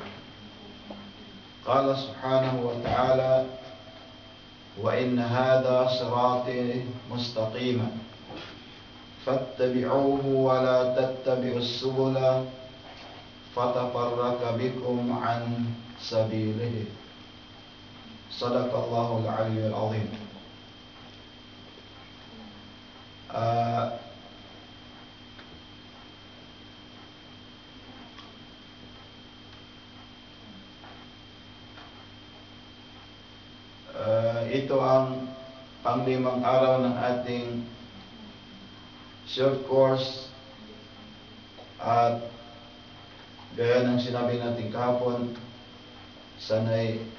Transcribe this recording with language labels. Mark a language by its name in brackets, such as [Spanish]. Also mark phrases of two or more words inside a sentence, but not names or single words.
[Arabic] قال سبحانه وتعالى: وإن هذا صراطي مستقيما فاتبعوه ولا تتبعوا السبل فتفرق بكم عن سبيله. صدق الله العلي العظيم. [Filipino] Ito ang panglimang araw ng ating [English] short course, [Filipino] at gaya ng sinabi natin kahapon, sana'y